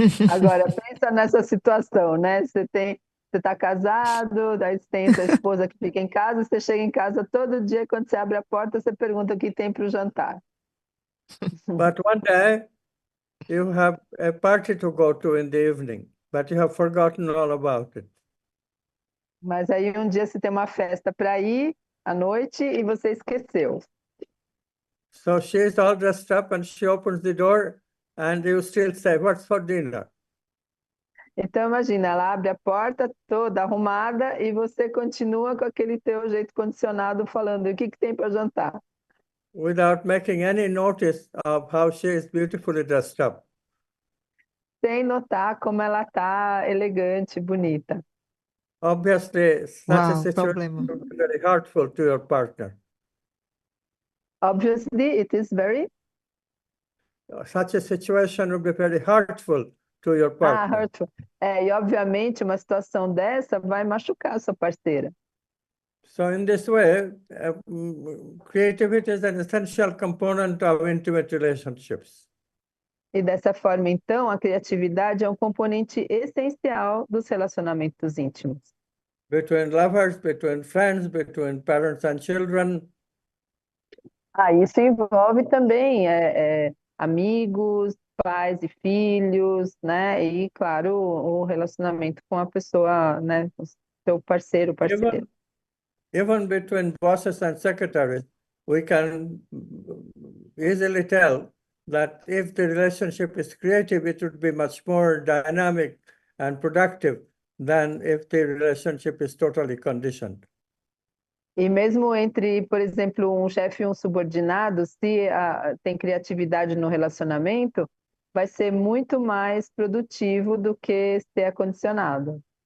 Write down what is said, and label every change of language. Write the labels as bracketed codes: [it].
[pt] Agora, pensa nessa situação, né? Você está casado, daí você tem sua esposa que fica em casa, você chega em casa todo dia, quando você abre a porta, você pergunta o que tem para o jantar. [en] But one day you have a party to go to in the evening, but you have forgotten all about it. [pt] Mas aí um dia você tem uma festa para ir à noite e você esqueceu. [en] So she's all dressed up and she opens the door and you still say, "What's for dinner?" [pt] Então imagina, ela abre a porta toda arrumada e você continua com aquele teu jeito condicionado falando o que tem para jantar, [en] Without making any notice of how she is beautifully dressed up. [pt] sem notar como ela está elegante, bonita. [en] Obviously, such a [pt] Uau, [en] situation [pt] problema. [en] would be very hurtful to your partner. Obviously, it is very Such a situation would be very hurtful to your partner. hurtful. [pt] E obviamente uma situação dessa vai machucar a sua parceira. [en] So in this way, creativity is an essential component of intimate relationships. [pt] E dessa forma, então, a criatividade é um componente essencial dos relacionamentos íntimos. [en] Between lovers, between friends, between parents and children. [pt] Isso envolve também amigos, pais e filhos, né? E, claro, o relacionamento com a pessoa, né? O seu parceiro, parceira. [en] Even between bosses and secretaries, we can easily tell that if the relationship is creative, it would be much more dynamic and productive than if the relationship is totally conditioned. [pt] E mesmo entre, por exemplo, um chefe e um subordinado, se tem criatividade no relacionamento, vai ser muito mais produtivo do que ser acondicionado.